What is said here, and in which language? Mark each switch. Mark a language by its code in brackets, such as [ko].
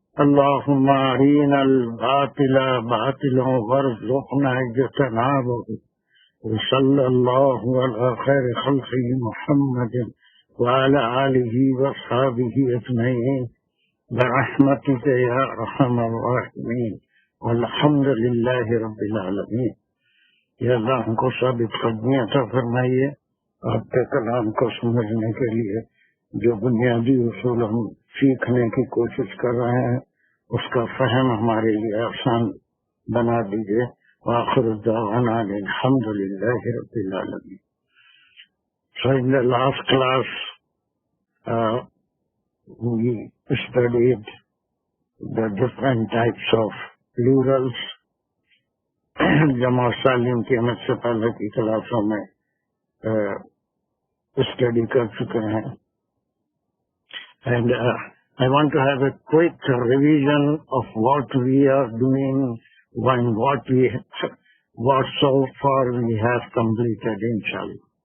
[ar] اللهم أرنا الباطل باطلا وارزقنا اجتنابه. وصلى الله على خير خلقه محمد وعلى آله وصحبه أجمعين برحمتك يا أرحم الراحمين والحمد لله رب العالمين. [ur] یا اللہ ہم کو ثابت قدمی عطا فرمائیے آپ کے کلام کو سمجھنے کے لیے جو بنیادی اصول ہم سیکھنے کی کوشش کر رہے ہیں اس کا فہم ہمارے لیے آسان بنا دیجیے. [ar] وآخر دعوانا الحمد للہ رب العالمین. [en] So in the last class we studied the different types of plurals. [ur] جمع سالم کی ہم سے پہلے کی کلاسوں میں اسٹڈی کر چکے ہیں. [en] And I want to have a quick revision of what we are doing and what so far we have completed, inshallah.